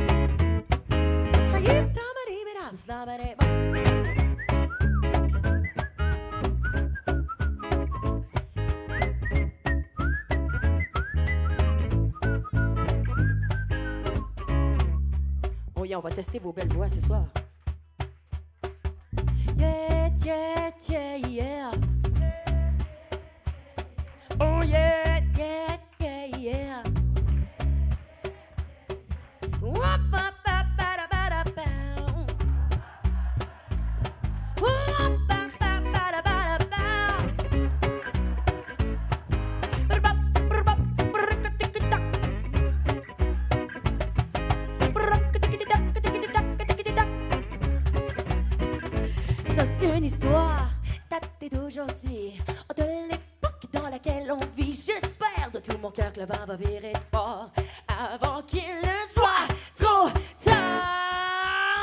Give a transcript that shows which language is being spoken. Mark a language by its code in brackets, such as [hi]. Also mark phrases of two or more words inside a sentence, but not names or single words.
[en] Aïe, tamaribidam, slabadeba. Oh yeah, [fr] on va tester vos belles voix ce soir. [en] Yeah, yeah, yeah, yeah. Oh yeah, yeah, yeah, yeah. Wop-a-ba-ba-da-ba-da-bow. Wop-a-ba-ba-da-ba-da-bow. Brr-bop-brr-bop-brr-ka-tik-ki-tak. [fr] Ça c'est une histoire datée d'aujourd'hui, de l'époque dans laquelle on vit. J'espère de tout mon cœur que le vent va virer fort avant qu'il ne soit trop tard.